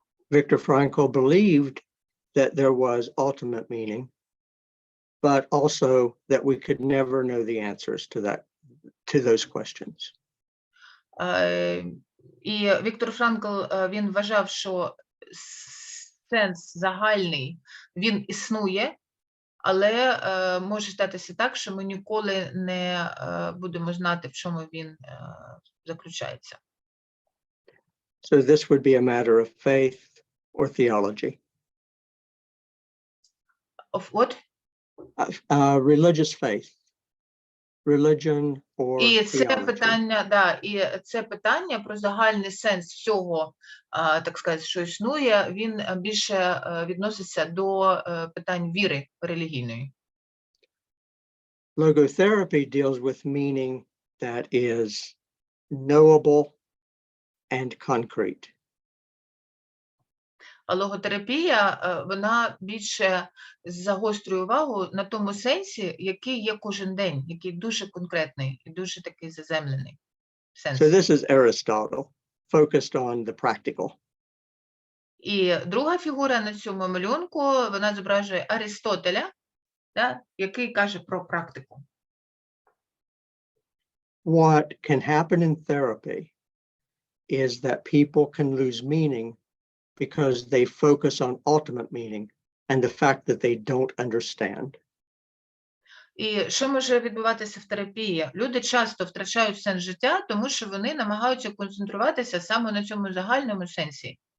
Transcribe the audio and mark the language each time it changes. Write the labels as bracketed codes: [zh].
[en] Viktor Frankl believed that there was ultimate meaning, but also that we could never know the answers to those questions. [uk] І Віктор Франкл, він вважав, що сенс загальний, він існує, але може статися так, що ми ніколи не будемо знати, в чому він заключається. [en] So this would be a matter of faith or theology. Of what? Religious faith. Religion or [uk] І це [en] theology. [uk] і це питання про загальний сенс всього, так сказати, що існує, він більше відноситься до питань віри релігійної. [en] Logotherapy deals with meaning that is knowable and concrete. [uk] А логотерапія, вона більше загострює увагу на тому сенсі, який є кожен день, який дуже конкретний і дуже такий заземлений сенс. [en] So this is Aristotle, focused on the practical. [uk] І друга фігура на цьому малюнку, вона зображує Аристотеля, який каже про практику. [en] What can happen in therapy is that people can lose meaning because they focus on ultimate meaning and the fact that they don't understand. [uk] І що може відбуватися в терапії? Люди часто втрачають сенс життя, тому що вони намагаються концентруватися саме на цьому загальному сенсі.